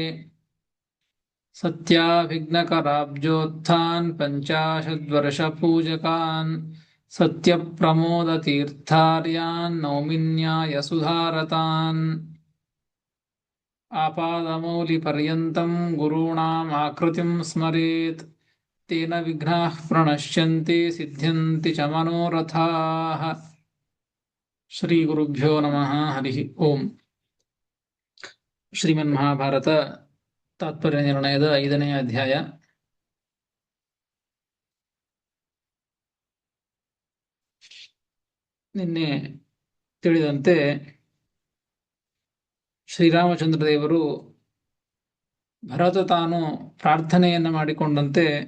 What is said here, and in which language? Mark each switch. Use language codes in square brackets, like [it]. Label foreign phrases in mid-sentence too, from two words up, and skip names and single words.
[sa] सत्याभिघ्नकराब्जोत्थान् पञ्चाशद्वर्षपूजकान् सत्यप्रमोदतीर्थार्यान् नौमिन्यायसुधारतान्। आपादमौलिपर्यन्तं गुरूणाम् आकृतिं स्मरेत् तेन विघ्नाः प्रणश्यन्ति सिद्ध्यन्ति च मनोरथाः। श्रीगुरुभ्यो नमः। हरिः ओम्। [kn] ಶ್ರೀಮನ್ಮಹಾಭಾರತ ತಾತ್ಪರ್ಯ ನಿರ್ಣಯದ 5ನೇ ಅಧ್ಯಾಯ. ನಿನ್ನೆ ತಿಳಿದಂತೆ ಶ್ರೀರಾಮಚಂದ್ರ ದೇವರು ಭರತ ತಾನು ಪ್ರಾರ್ಥನೆಯನ್ನು ಮಾಡಿಕೊಂಡಂತೆ